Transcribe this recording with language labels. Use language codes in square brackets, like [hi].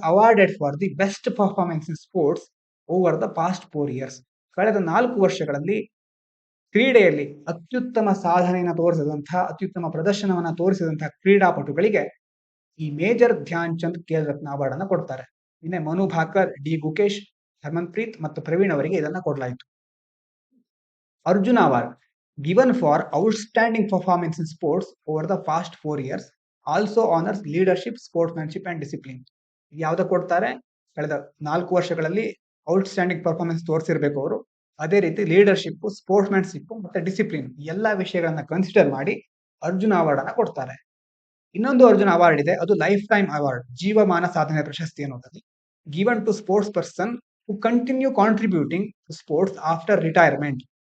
[en] Awarded for the best performance in sports over the past 4 years. [kn] ಕಳೆದ 4 ವರ್ಷಗಳಲ್ಲಿ ಕ್ರೀಡೆಯಲ್ಲಿ ಅತ್ಯುತ್ತಮ ಸಾಧನೆಯನ್ನು ತೋರಿಸಿದಂತಹ ಅತ್ಯುತ್ತಮ ಪ್ರದರ್ಶನವನ್ನ ತೋರಿಸಿದಂತಹ ಕ್ರೀಡಾಪಟುಗಳಿಗೆ ಈ ಮೇಜರ್ ಧ್ಯಾನ್ ಚಂದ್ ಖೇಲ್ ರತ್ನ ಅವಾರ್ಡ್ ಅನ್ನ ಕೊಡ್ತಾರೆ. ನಿನ್ನೆ ಮನು ಭಾಕರ್, ಡಿ ಗುಕೇಶ್, ಹರ್ಮನ್ಪ್ರೀತ್ ಮತ್ತು ಪ್ರವೀಣ್ ಅವರಿಗೆ ಇದನ್ನ ಕೊಡಲಾಯಿತು. [en] Arjuna award given for outstanding performance in sports over the past 4 years, also honors leadership, sportsmanship and discipline. [kn] ಯಾವ್ದಕ್ಕೆ ಕೊಡ್ತಾರೆ? ಕಳೆದ 4 ವರ್ಷಗಳಲ್ಲಿ ಔಟ್ಸ್ಟ್ಯಾಂಡಿಂಗ್ ಪರ್ಫಾರ್ಮೆನ್ಸ್ ತೋರಿಸಿರ್ಬೇಕು ಅವರು. ಅದೇ ರೀತಿ ಲೀಡರ್ಶಿಪ್, ಸ್ಪೋರ್ಟ್ಸ್ಮ್ಯಾನ್ಶಿಪ್ ಮತ್ತೆ ಡಿಸಿಪ್ಲಿನ್ ಎಲ್ಲಾ ವಿಷಯಗಳನ್ನ ಕನ್ಸಿಡರ್ ಮಾಡಿ ಅರ್ಜುನ ಅವಾರ್ಡ್ ಅನ್ನ ಕೊಡ್ತಾರೆ. ಇನ್ನೊಂದು ಅರ್ಜುನ ಅವಾರ್ಡ್ ಇದೆ, ಅದು ಲೈಫ್ ಟೈಮ್ ಅವಾರ್ಡ್, ಜೀವಮಾನ ಸಾಧನೆ ಪ್ರಶಸ್ತಿ ಅನ್ನೋದಲ್ಲಿ [en] Given to sports person who continue contributing to sports after retirement.